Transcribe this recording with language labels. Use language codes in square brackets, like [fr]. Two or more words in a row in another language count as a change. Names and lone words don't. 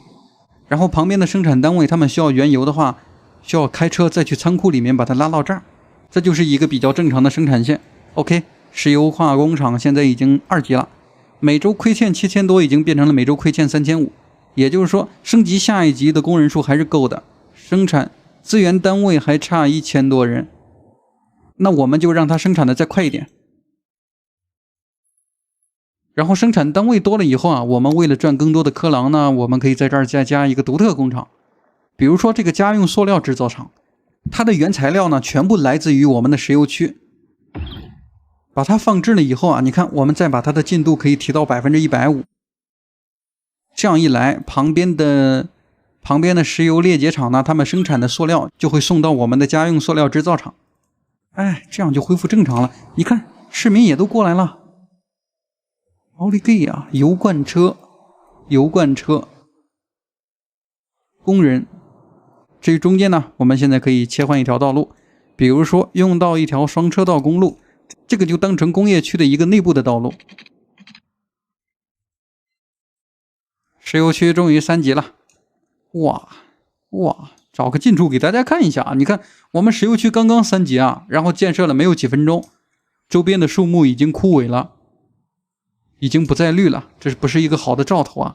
[zh] 然後旁邊的生產單位，他們需要原油的話，需要開車再去倉庫裡面把它拉到這兒，這就是一個比較正常的生產線。OK， 石油化工廠現在已經2級了，每周虧欠7000多，已經變成了每周虧欠3500，也就是說升級下一級的工人數還是夠的，生產資源單位還差1000多人，那我們就讓它生產的再快一點。然後生產單位多了以後啊，我們為了賺更多的科郎呢，我們可以在這兒再加一個獨特工廠，比如說這個家用塑料製造廠，它的原材料呢全部來自於我們的石油區， 把它放置了以后啊，你看我们再把它的进度可以提到150%。这样一来，旁边的石油裂解厂呢，他们生产的塑料就会送到我们的家用塑料制造厂。哎，这样就恢复正常了。你看，市民也都过来了。奥利给呀！油罐车，工人。至于中间呢，我们现在可以切换一条道路，比如说用到一条双车道公路，这個就當成工業區的一個內部的道路。石油區終於3級了，哇，找個近處給大家看一下啊！你看，我們石油區剛剛3級啊，然後建設了沒有幾分鐘，周邊的樹木已經枯萎了，已經不再綠了，這不是一個好的兆頭啊！